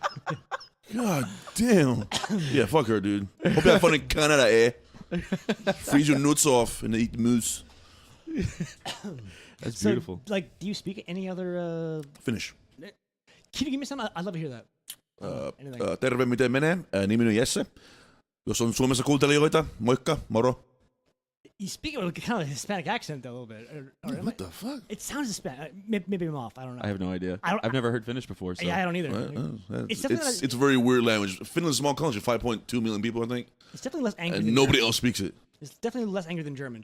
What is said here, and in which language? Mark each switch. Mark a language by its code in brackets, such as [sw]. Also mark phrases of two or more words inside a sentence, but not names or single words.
[en] God damn. Yeah, fuck her, dude. Hope you have fun in Canada, eh? Freeze your nuts off and eat moose. That's beautiful. Do you speak any other? Finish. Can you give me some? I'd love to hear that. Anything. [fi] Terve, miten menee? Nimeni on Jesse. Jos on Suomessa kuuntelijoita, moikka, moro. [en] You speak with kind of a Hispanic accent, though, a little bit. What the fuck? It sounds Hispanic. Maybe I'm off. I don't know. I have no idea. I've never heard Finnish before. So. Yeah, I don't either. It's a very weird language. Finland's a small country, 5.2 million people, I think. It's definitely less angry. And nobody else speaks it. It's definitely less angry than German.